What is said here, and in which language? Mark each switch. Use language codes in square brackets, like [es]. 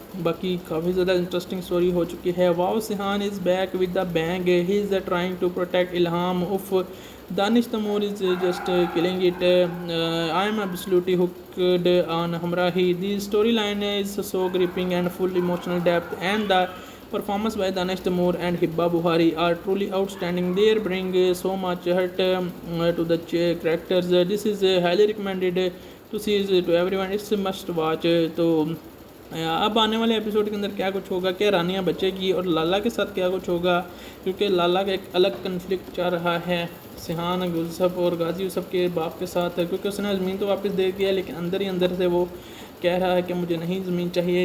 [hi] बाकी काफ़ी ज़्यादा इंटरेस्टिंग स्टोरी हो चुकी है। [en] Wow Sihan is back with the bang, he is trying to protect Ilham उफ Danish Taimoor is just killing it, I am absolutely hooked on Humraahi. The story line is so gripping and full emotional depth and the performance by Danish Taimoor and Hibba Buhari are truly outstanding. They bring so much heart to the characters. This is highly recommended to see to everyone. It's must watch. [hi] तो अब आने वाले episode के अंदर क्या कुछ होगा, क्या रानिया बचेगी और लाला के साथ क्या कुछ होगा, क्योंकि लाला का एक अलग कन्फ्लिक्ट चल रहा है सिहान यूसुफ और गाजी यूसुफ के बाप के साथ, क्योंकि उसने ज़मीन तो वापस दे दिया लेकिन अंदर ही अंदर से वो कह रहा है कि मुझे नहीं ज़मीन चाहिए।